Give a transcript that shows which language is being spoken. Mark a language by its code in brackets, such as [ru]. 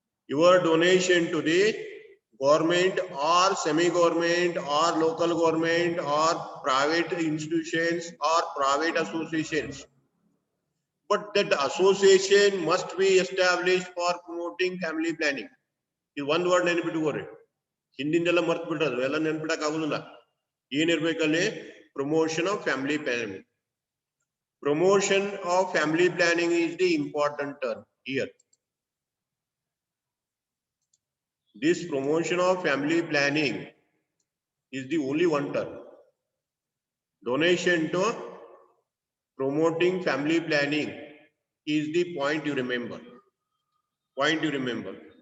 [en] Your donation to the government or semi-government or local government or private institutions or private associations, but that association must be established for promoting family planning. This one word ನೆನಪಿಟ್ಟುಕೋರಿ. [kn] ಹಿಂದಿಂದೆಲ್ಲ ಮರ್ತು ಬಿಟ್ಟರು, ಎಲ್ಲ ನೆನ್ಪಿಡಕ್ ಆಗುದಿಲ್ಲ. [en] ಏನಿರ್ಬೇಕಲ್ಲಿ? Promotion of family planning. Promotion of family planning is the important term here. This promotion of family planning is the only one term. Donation to promoting family planning is the point you remember. Point you remember.